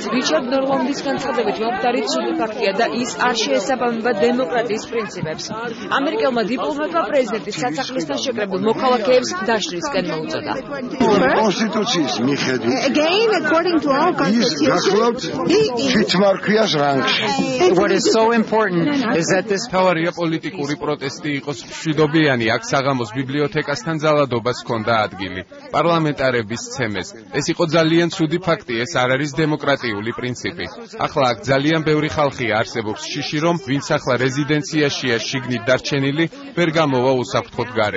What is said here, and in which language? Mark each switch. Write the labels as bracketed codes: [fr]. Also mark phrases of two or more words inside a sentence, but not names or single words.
[ka] რიჩარდ ნორლანდის განცხადებით მომხდარი ცუდი ფაქტია და ის არ შეესაბამება დემოკრატიის პრინციპებს. ამერიკელმა დიპლომატმა პრეზიდენტის სასახლესთან შეკრებილ მოქალაქეებს დაშლისკენ მოუწოდა. კონსტიტუციის მიხედვით ის გახლავთ თვითმარქვიას რანგში. [en] What is so important is that this [ka] თავარია პოლიტიკური პროტესტი იყოს მშვიდობიანი, აქ საღამოს ბიბლიოთეკასთან ძალადობას ჰქონდა ადგილი. პარლამენტარების ცემეს. ეს იყო ძალიან ცუდი ფაქტი, ეს არ არის დემოკრატიული პრინციპი. ახლა აქ ძალიან ბევრი ხალხია არსებობს შიში, რომ ვინც ახლა რეზიდენციაშია შიგნით დარჩენილი, ვერ გამოვა უსაფრთხოდ გარეთ.